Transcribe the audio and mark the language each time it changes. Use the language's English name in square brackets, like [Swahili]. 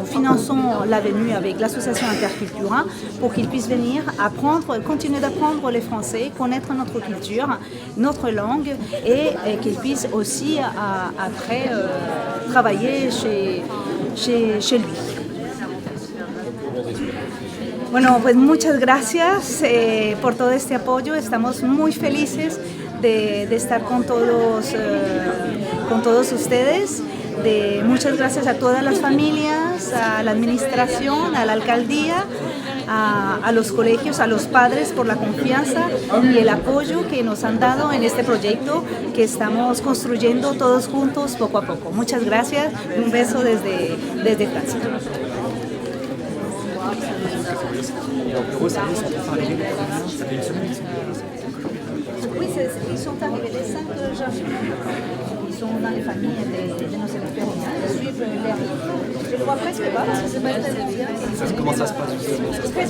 [French] Nous finançons la venue avec l'association Intercultura pour qu'ils puissent venir continuer d'apprendre les Français, connaître notre culture, notre langue et qu'ils puissent aussi après travailler chez lui. [Spanish] Bueno, pues muchas gracias por todo este apoyo. Estamos muy felices de estar con todos ustedes. Muchas gracias a todas las familias, a la administración, a la alcaldía, a los colegios, a los padres por la confianza y el apoyo que nos han dado en este proyecto que estamos construyendo todos juntos poco a poco. Muchas gracias y un beso desde Francia. [French] Oui, ils sont arrivés les 5 janvier. Ils sont dans les familles de nos élèves péruviens. Ils suivent les rythmes. Je le vois presque pas parce que c'est pas très bien. Comment ça se passe?